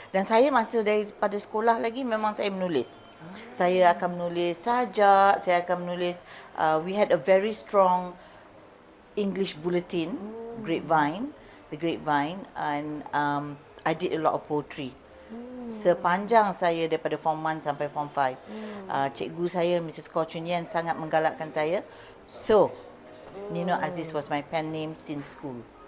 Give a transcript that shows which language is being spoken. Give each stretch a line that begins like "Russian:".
Malay: Dan saya masa daripada sekolah lagi memang saya menulis. Saya akan menulis sajak, saya akan menulis,
English: we had a very strong English bulletin, the Grapevine, and I did a lot of poetry.
Malay: Sepanjang saya daripada Form 1 sampai Form 5. Cikgu saya, Mrs. Koh Chun Yen, sangat menggalakkan saya.
English: So, Ninot Aziz was my pen name since school.